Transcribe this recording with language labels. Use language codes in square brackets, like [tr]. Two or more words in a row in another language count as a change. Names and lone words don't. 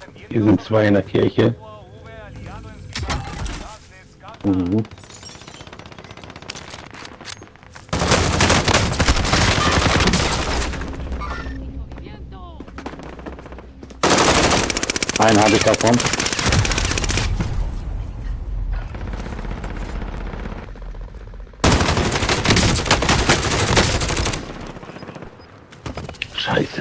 [de] Hier sind zwei in der Kirche. [es] UAV aliado encima. Gas descarga. Mhm. ¡Movimiento! [de] Einen habe ich davon. Scheiße.